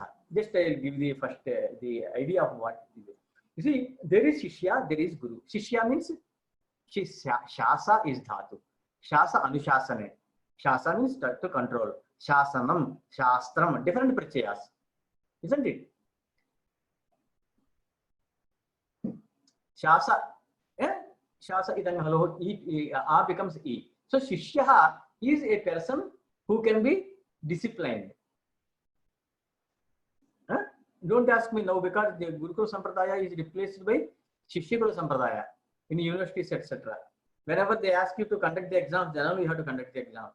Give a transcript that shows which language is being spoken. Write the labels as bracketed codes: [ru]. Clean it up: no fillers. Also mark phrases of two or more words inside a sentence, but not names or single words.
[en] Just I will give the first the idea of what it is. You see, there is Shishya, there is Guru. Shishya means Shasa is Dhatu. [sa] Shasa Anushasane. [en] Shasa means to control. [sa] Shasanam, Shastram, different prachayas. [en] Isn't it? Shasa. [sa] Shasa idang [en] hello. A becomes E. So Shishya is a person who can be disciplined. Don't ask me now because the [sa] Gurukula Sampradaya [en] is replaced by [sa] Shishya Sampradaya [en] in universities, etc. Whenever they ask you to conduct the exam, generally you have to conduct the exam.